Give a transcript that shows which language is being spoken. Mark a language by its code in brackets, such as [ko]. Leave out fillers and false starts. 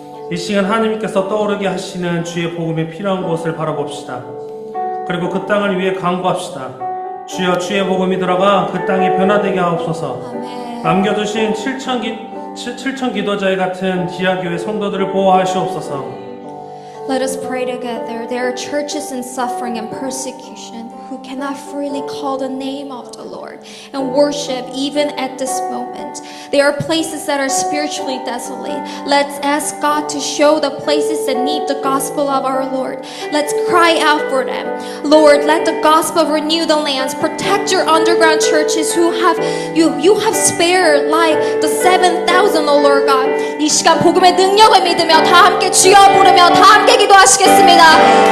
[ko] 이 시간 하나님께서 떠오르게 하시는 주의 복음이 필요한 곳을 바라봅시다. 그리고 그 땅을 위해 간구합시다. 주여 주의 복음이 들어가 그 땅이 변화되게 하옵소서. 남겨두신 7천 기도자의 같은 지하교회 성도들을 보호하시옵소서. [en] Let us pray together. There are churches in suffering and persecution who cannot freely call the name of the Lord and worship even at this moment. There are places that are spiritually desolate. Let's ask God to show the places that need the gospel of our Lord. Let's cry out for them. Lord, let the gospel renew the lands. Protect your underground churches who have you have spared like the 7,000, O Lord God. [ko] 이 시간 복음의 능력을 믿으며 다 함께 주여 부르며 다 함께 기도하시겠습니다.